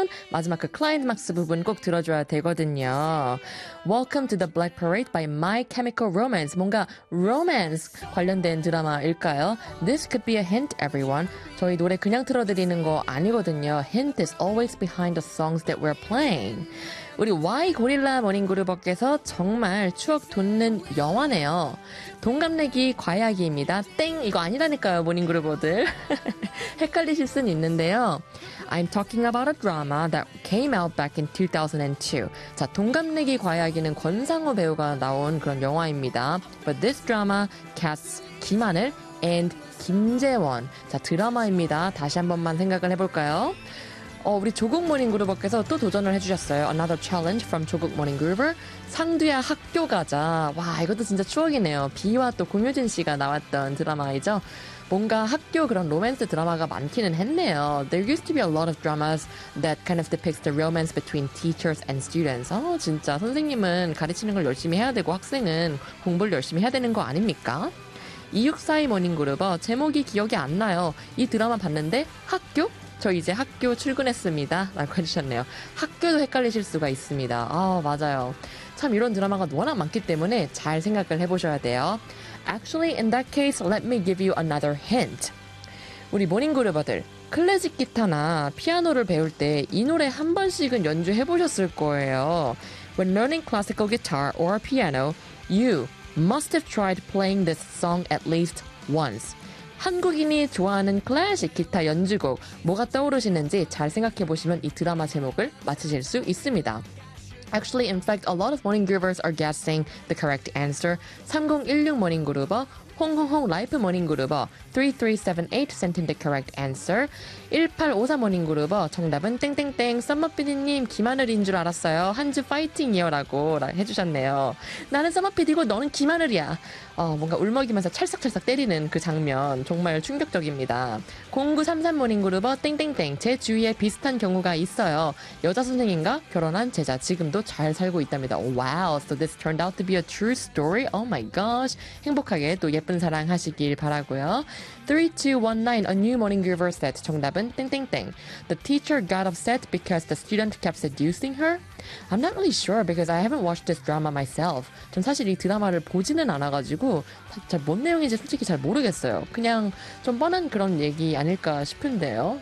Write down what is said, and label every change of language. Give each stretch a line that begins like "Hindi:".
Korean: 마지막 그 클라이맥스 부분꼭 들어줘야 되거든요.
English: Welcome to the Black Parade by My Chemical Romance.
Korean: 뭔가 romance 관련된 드라마일까요?
English: This could be a hint, everyone.
Korean: 저희 노래 그냥 틀어드리는 거 아니거든요.
English: Hint is always behind the songs that we're playing.
Korean: 우리 Y 고릴라 모닝그룹께서 정말 추억 돋는 영화네요. 동갑내기 과약이입니다. 땡! 이거 아니라니까요, 모닝그룹들. 헷갈리실 순 있는데요.
English: I'm talking about a drama that came out back in 2002.
Korean: 자, 동갑내기 과약이는 권상우 배우가 나온 그런 영화입니다.
English: But this drama casts 김하늘 and 김재원.
Korean: 자, 드라마입니다. 다시 한 번만 생각을 해볼까요? 우리 조국 모닝그룹께서 또 도전을 해주셨어요.
English: Another challenge from 조국 모닝그룹. 상두야 학교 가자.
Korean: 와, 이것도 진짜 추억이네요. 비와 또 공효진 씨가 나왔던 드라마이죠. 뭔가 학교 그런 로맨스 드라마가 많기는 했네요.
English: There used to be a lot of dramas that kind of depicts the romance between teachers and students.
Korean: 진짜 선생님은 가르치는 걸 열심히 해야 되고 학생은 공부를 열심히 해야 되는 거 아닙니까? 2642 모닝그룹, 제목이 기억이 안 나요. 이 드라마 봤는데 학교? 저 이제 학교 출근했습니다. 라고 해주셨네요. 학교도 헷갈리실 수가 있습니다. 아, 맞아요. 참 이런 드라마가 워낙 많기 때문에 잘 생각을 해보셔야 돼요.
English: Actually, in that case, let me give you another hint.
Korean: 우리 모닝그룹들, 클래식 기타나 피아노를 배울 때 이 노래 한 번씩은 연주해보셨을 거예요.
English: When learning classical guitar or piano, you must have tried playing this song at least once.
Korean: 한국인이 좋아하는 클래식 기타 연주곡 뭐가 떠오르시는지 잘 생각해보시면 이 드라마 제목을 맞추실 수 있습니다.
English: Actually, in fact, a lot of morning groovers are guessing the correct answer. 3016 morning groover, 홍홍홍 라이프 morning groover, 3378 sent in the correct answer.
Korean: 1853 morning groover, 정답은 땡땡땡 썸머피디님 김하늘인 줄 알았어요. 한주 파이팅이요 라고 해주셨네요. 나는 썸머피디고 너는 김하늘이야. 뭔가 울먹이면서 찰싹찰싹 때리는 그 장면 정말 충격적입니다. 0933 모닝 그룹 땡땡땡 제 주위에 비슷한 경우가 있어요. 여자 선생님과 결혼한 제자 지금도 잘 살고 있답니다.
English: Oh, wow, so this turned out to be a true story. Oh my gosh.
Korean: 행복하게 또 예쁜 사랑 하시길 바라고요.
English: 3219 a new morning groover set
Korean: 정답은 땡땡땡
English: the teacher got upset because the student kept seducing her. I'm not really sure because I haven't watched this drama myself.
Korean: 전 사실 이 드라마를 보지는 않아가지고 잘 뭔 내용인지 솔직히 잘 모르겠어요. 그냥 좀 뻔한 그런 얘기 아닐까 싶은데요.